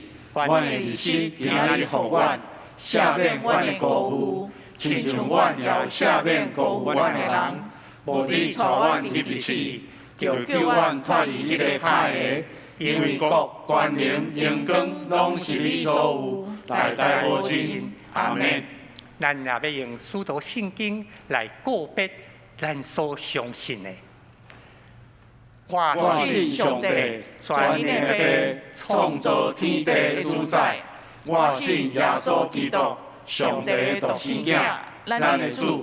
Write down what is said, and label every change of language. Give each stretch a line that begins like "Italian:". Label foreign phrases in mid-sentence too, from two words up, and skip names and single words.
Min Nan Chinese: 阮的日时今仔日互阮赦免阮的过误，亲像阮也赦免过误阮的人。无你带阮入地去，就叫阮脱离迄个歹个，因为国、权能、荣光，拢是你所有，代代无尽。阿门。咱也要用使徒圣经来告别咱所相信的。我信上帝，全能的爸，创造天地的主宰。我信耶稣基督，上帝的独生子，咱的主。